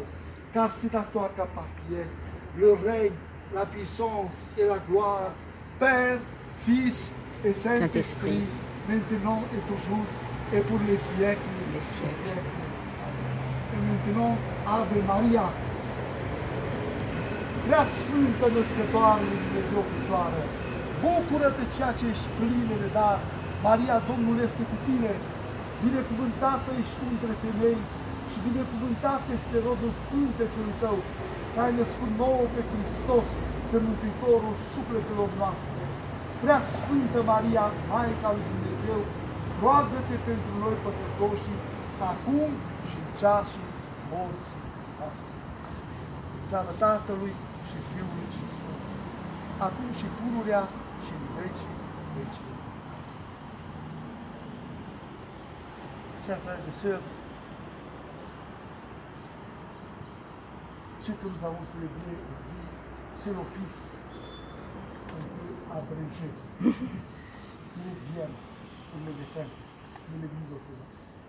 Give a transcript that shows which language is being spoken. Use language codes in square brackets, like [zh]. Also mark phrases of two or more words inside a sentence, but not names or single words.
[fr] Car c'est à toi qu'appartient le règne, la puissance et la gloire, Père, Fils et Saint-Esprit, maintenant et toujours, et pour les siècles des siècles. Et maintenant, [la] Ave Maria, [ro] prea Sfântă Născătoare lui Dumnezeu Fecioară, bucură-te ceea ce ești plină de dar, Maria, Domnul este cu tine, binecuvântată ești tu între femei și binecuvântat este rodul pântecelui tău, că ai născut nouă pe Hristos, pe Mântuitorul sufletelor noastre. Prea Sfântă Maria, Maica lui Dumnezeu, roagă-te pentru noi păcătoșii, acum și în ceasul morții noastre. Slavă Tatălui și Fiului și Sfântului, acum și pururea și în vecii vecii. [fr] Chers frères et sœurs, ce que nous avons célébré aujourd'hui, c'est l'office un peu abrégé. Il est bien pour les défunts de l'Église orthodoxe.